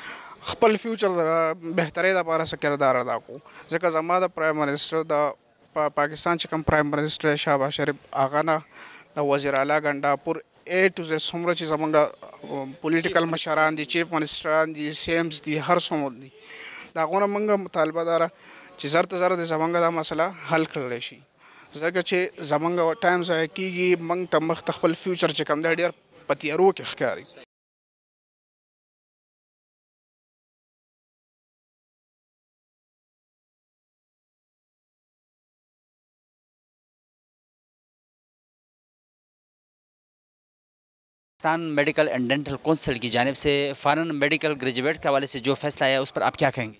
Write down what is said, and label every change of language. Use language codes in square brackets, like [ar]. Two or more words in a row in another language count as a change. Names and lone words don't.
[ps] خپل فیوچر د بهترۍ دپاره څه کردار ادا کړو ځکه زما د [en] prime minister [ps] د پاکستان چې کوم [en] prime minister [ps] شهباز شریف هغه نه د وزیر اعلی ګنډاپور [en] A to Z [ps] څومره چې زمونږ پولیټیکل مشران دي چیف منسټران دي سی ایمز دي هر څومره دي د هغو نه موږ مطالبه داره چې زر ته زر د زمونږ دا مسله حل کړلی شي ځکه چې زمونږ ټایم ضایع کېږي موږ ته مخ ته خپل فیوچر چې کوم دی ډېر په تیارو کې ښکاري [ur] پاکستان میڈیکل اینڈ ڈینٹل کونسل کی جانب سے [en] foreign medical graduate [ur] کے حوالے سے جو فیصلہ آیا اس پر آپ کیا کہیں گے?